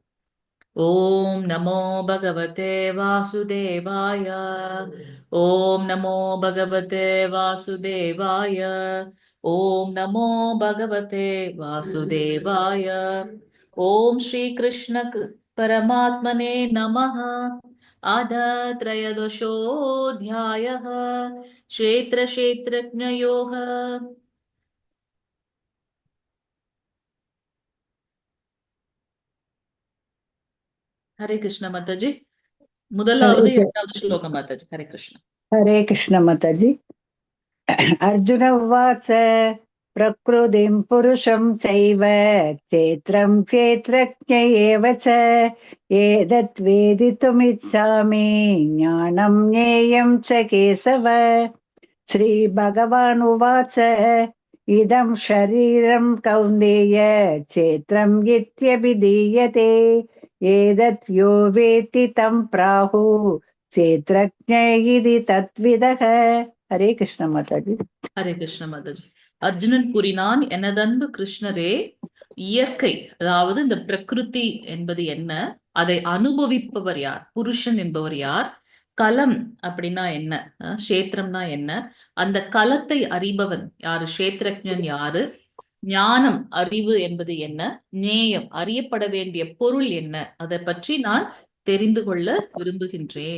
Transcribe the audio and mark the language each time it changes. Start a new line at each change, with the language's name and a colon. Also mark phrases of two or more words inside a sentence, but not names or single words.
Sanskrit: ओम् नमो भगवते वासुदेवाय. ओम् नमो भगवते वासुदेवाय. ओम् नमो भगवते वासुदेवाय. ओम् श्री कृष्ण परमात्मने नमः. अध त्रयोदशोऽध्यायः, क्षेत्रज्ञयोः. हरे कृष्ण माताजी.
Tamil: முதலாவது 2வது ஸ்லோகம் மாதாஜி.
Sanskrit: हरे कृष्ण. हरे कृष्ण माताजी. अर्जुन उवाच प्रकृतिं पुरुषं चैव क्षेत्रं क्षेत्रज्ञ एव च एतत् वेदितुमिच्छामि ज्ञानं ज्ञेयं च केशव. श्रीभगवान् उवाच इदं शरीरं कौन्तेय क्षेत्रं इत्यभिधीयते एतत् यो वेत्ति तं प्राहुः क्षेत्रज्ञ इति तत्विदः. हरे कृष्ण माताजी. हरे कृष्ण माताजी.
Tamil: அர்ஜுனன் கூறினான், எனதன்பு கிருஷ்ணரே, இயற்கை, அதாவது இந்த பிரகிருதி என்பது என்ன, அதை அனுபவிப்பவர் யார், புருஷன் என்பவர் யார், களம் அப்படின்னா என்ன, கஷேத்திரம்னா என்ன, அந்த களத்தை அறிபவன் யாரு, கஷேத்ரஜ்ஞன் யாரு, ஞானம் அறிவு என்பது என்ன, நேயம் அறியப்பட வேண்டிய பொருள் என்ன, அதை பற்றி நான் தெரிந்து கொள்ள விரும்புகின்றேன்.